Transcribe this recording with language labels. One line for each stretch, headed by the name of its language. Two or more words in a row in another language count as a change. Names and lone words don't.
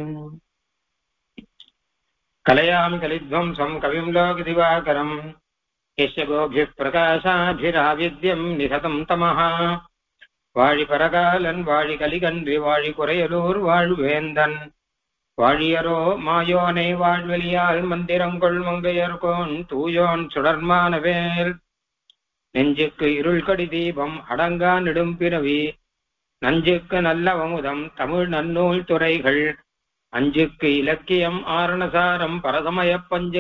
Sanskrit: कलयामि कलिध्वंसं कविं लोकदिवाकरम् यस्य गोभिः प्रकाशाभिराविद्यं निहतं तमः
Tamil: वाழிपरकालन् वाழிकलिकன்றி வாழி குறையலூர் வாழ்வேந்தன் வாழியரோ மாயோனை வாழ்வெளியால் மந்திரங்கொள் மங்கையர்கோன் தூயோன் சுடர்மானவேல் நெஞ்சுக்கு இருள் கடி தீபம் அடங்கா நெடும்பிறவி நஞ்சுக்கு நல்லவமுதம் தமிழ் நன்னூல் துறைகள் அஞ்சுக்கு இலக்கியம் ஆரணசாரம் பரசமய பஞ்சு